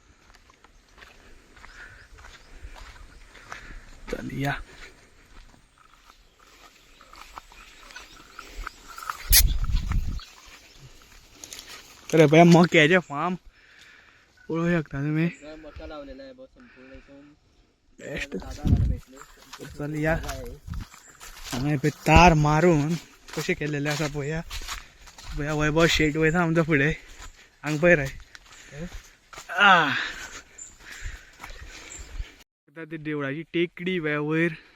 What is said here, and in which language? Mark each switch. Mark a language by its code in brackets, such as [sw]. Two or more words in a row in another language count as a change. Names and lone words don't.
[kok] चल या. तर पळय मक्याचे फार्म पळोवंक शकता तुमी. [mr] मका लावलेला आहे संपूर्ण इथून बेस्ट. [kok] चल या. हांगा पळय तार मारून कशें केलेले आसा पळया. पळया वैभव शेट वयता आमच्या फुडें. हांगा पळय रे ती देवळाची टेकडी पळय वयर.